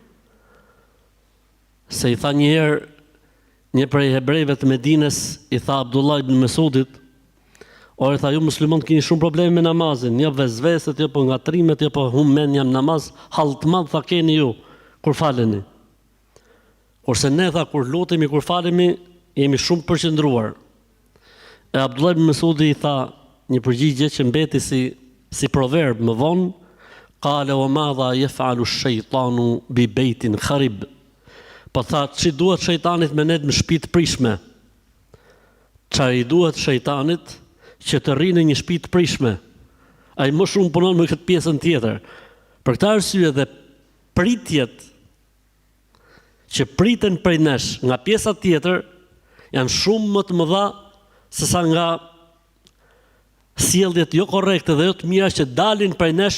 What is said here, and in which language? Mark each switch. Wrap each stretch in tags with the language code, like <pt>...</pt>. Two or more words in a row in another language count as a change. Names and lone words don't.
<sq>Se i tha një herë një prej hebrejve të Medines, i tha Abdullah ibn Mesudit: ore, tha, ju muslimanët keni shumë probleme me namazin, jo vezveset, jo po ngatrimet, jo po hummen jam namaz, hall të madh tha keni ju kur faleni. Kurse ne, tha, kur lutemi, kur falemi, jemi shumë përqendruar. E Abdullah ibn Mesudi i tha: një përgjigje që mbeti si proverb më vonë,</sq> <ar>قال وماذا يفعل الشيطان ببيت خرب.</ar> <sq>Po tha, që duhet shejtanit me ne në shtëpi të prishme? Çfarë i duhet shejtanit që të rrinë në një shtëpi të prishme? Ai më shumë punon me këtë pjesën tjetër. Për këtë arsye dhe pritjet që priten prej nesh nga pjesa tjetër janë shumë më të mëdha sesa nga sjelljet jo korrekte dhe jo të mira që dalin prej nesh.</sq>